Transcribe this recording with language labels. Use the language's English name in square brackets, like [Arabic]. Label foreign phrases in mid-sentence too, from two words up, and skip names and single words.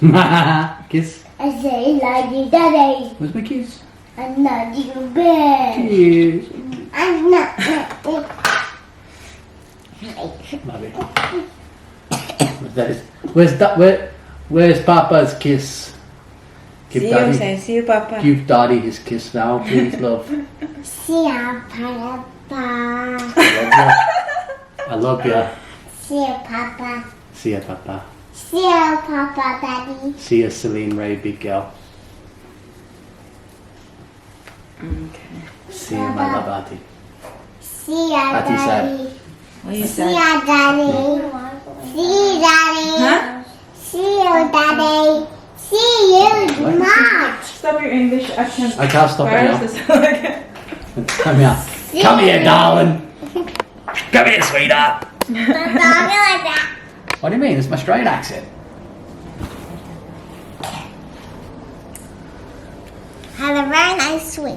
[English] Kiss. I say love you, Daddy. Where's my kiss? I love you, Ben. Kiss. I'm not. Love it. Where's Papa's kiss? Give See you, Daddy. say, see you, Papa. Give Daddy his kiss now, please, love. See ya, Papa. I love you. See ya, Papa. See ya, Papa. See ya, Papa, Daddy. See ya, Celine Ray, big girl. Okay. See ya, my love auntie. See ya, Auntie said. Daddy. What you See said? ya, Daddy. See you, Daddy. Huh? See you, Daddy. See you, Mom. Stop your English accent. I can't stop it now. Viruses. Come here. Come here, darling. Come here, sweetheart. Don't talk like that. What do you mean? It's my Australian accent. Had a very nice swing.